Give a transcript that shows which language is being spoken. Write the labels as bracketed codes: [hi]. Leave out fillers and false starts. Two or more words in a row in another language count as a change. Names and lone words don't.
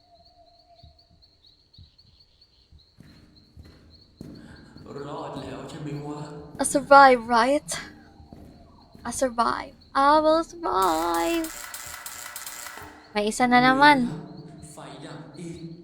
[th] รอดแล้วใช่ไหมวะ [en] I survive, right? I survive. I will survive. [tl] May isa na naman. [th] ไฟดับอีก